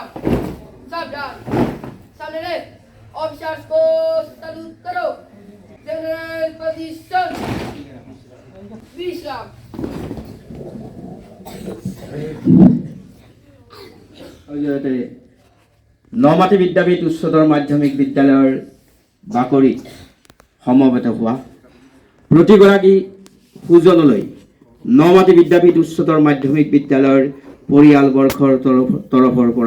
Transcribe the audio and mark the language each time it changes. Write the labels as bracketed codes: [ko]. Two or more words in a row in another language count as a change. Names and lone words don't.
[hi] सावधान सामने ले ऑफिसर्स को सैल्यूट करो [en] general position [hi] विश्राम [as] নমাটি বিদ্যাপীঠ উচ্চতৰ মাধ্যমিক বিদ্যালয়ৰ বাকৰিত সমবেত হোৱা প্ৰতিগৰাকী সুজনলৈ নমাটি বিদ্যাপীঠ উচ্চতৰ মাধ্যমিক বিদ্যালয়ৰ পৰিয়ালবৰ্গৰ তৰফৰ পৰা